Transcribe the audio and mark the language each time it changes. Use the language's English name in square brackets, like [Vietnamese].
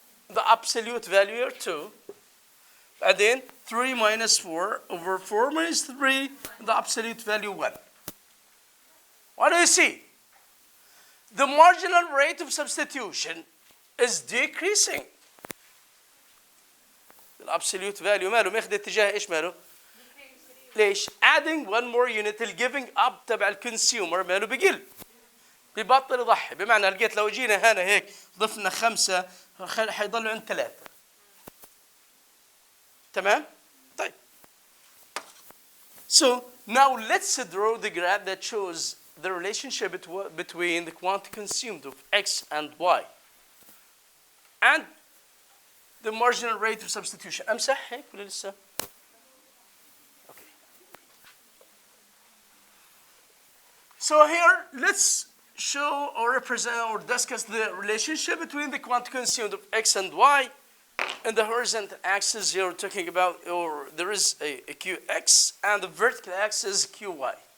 [English] The absolute value here, 2. And then 3 minus 4 over 4 minus 3, the absolute value 1. What do you see? The marginal rate of substitution is decreasing. The absolute value [Arabic] ماله ماخذ اتجاه ايش ماله؟ ليش؟ [English] Adding one more unit giving up [Arabic] تبع [English] الكونسيومر [Arabic] ماله بقل. ببطل يضحي. بمعنى لقيت لو جينا هنا هيك ضفنا 5 حيضلوا عند 3. تمام؟ طيب. [English] So now let's draw the graph that shows the relationship between the quantity consumed of X and Y and the marginal rate of substitution. [Arabic] أمسح هيك ولا لسه؟ [English] Okay. So here let's show or represent or discuss the relationship between the quantity consumed of X and Y. In the horizontal axis here we're talking about, or there is a QX, and the vertical axis QY.